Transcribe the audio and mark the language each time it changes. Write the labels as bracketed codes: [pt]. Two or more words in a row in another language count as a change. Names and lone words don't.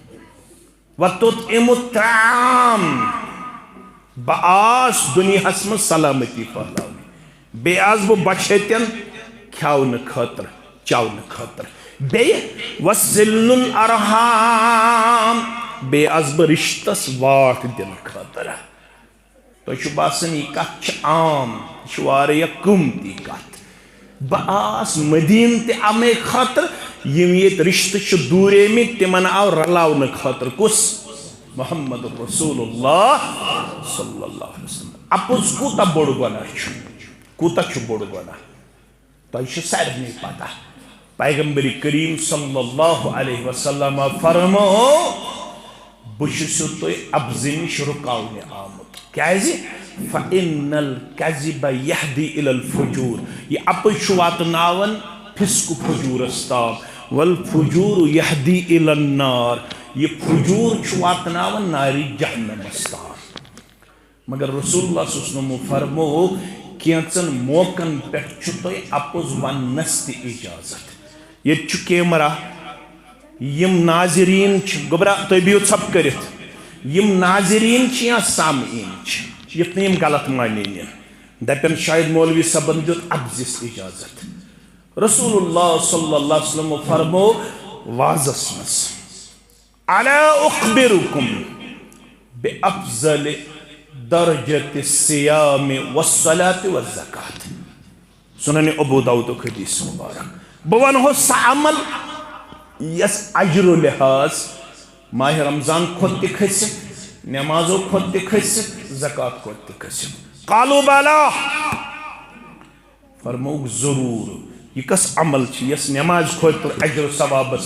[ar] وتطعموا الطعام [ks] بہٕ آس دُنیاہس منٛز سلامتی پھٔہلاونہِ بیٚیہِ آس بہٕ بچھتٮ۪ن کھٮ۪ونہٕ خٲطرٕ چٮ۪ونہٕ خٲطرٕ بیٚیہِ [ar] وصِلُ الارحام [ks] بیٚیہِ آس بہٕ رشتس واٹھ دِنہٕ خٲطرٕ تۄہہِ چھُ باسان یہِ کتھ چھِ عام یہِ چھِ واریاہ قۭمتی کتھ بہٕ آس مدیٖنہٕ تہِ امے خٲطرٕ یِم ییٚتہِ رشتہٕ چھِ دوٗریمٕتۍ تِمن آو رلاونہٕ خٲطرٕ کُس محمد [ar] رسول اللہ صلی اللہ علیہ وسلم [ks] اپُز کوٗتاہ بوٚڑ گۄناہ چھُ کوٗتاہ چھُ بوٚڑ گۄناہ تۄہہِ چھُ سارنٕے پتہ پیغمبر کریم [ar] صلی اللہ علیہ وسلم [ks] فرمو بہٕ چھُسو تۄہہِ اَپزِ نِش رُکاونہِ آمُت کیازِ [ar] فَإِنَّ الْكَذِبَ يَهْدِي إِلَى الْفُجُورِ [ks] یہ اپُز چھُ واتناوان فِسقہٕ فجوٗرس تام [ar] وَالْفُجُورُ يَهْدِي إِلَى النَّارِ [ks] یہ فجور چھُ واتناوان نارِ جہنمس تام مگر [ar] رسول اللہ صلی اللہ علیہ وسلم [ks] فرمو کینژن موقعن پٮ۪ٹھ چھُ تۄہہِ اپُز وننس تہِ اجازت ییٚتہِ چھُ کیمرا یم ناظریٖن چھِ گوٚبرا تُہۍ بِہِو ژھۄپہٕ کٔرِتھ یم ناظریٖن چھِ یا سامعیٖن چھِ یُتھ نہٕ یم غلط مانے نِن دپن شاید مولوی صٲبن دیُت اپزِس اجازت [ar] رسول اللہ صلی اللہ علیہ وسلم [ks] فرمو وازس منٛز [ar] الا اخبركم بافضل درجة الصيام والصلاة والزكاة [ks] سنن ابو داؤد حدیث مبارک بہٕ ونہو سُہ عمل یس اجر لحاظ ماہ رمضان کھۄتہٕ تہِ کھٔسِتھ نمازو کھۄتہٕ تہِ کھٔسِتھ زکات کھۄتہٕ تہِ کھٔسِتھ [ar] قالوا بلا [ks] فرموک ضروٗر یہ کس عمل چھِ یس نماز کھۄتہٕ تہِ اجر ثوابس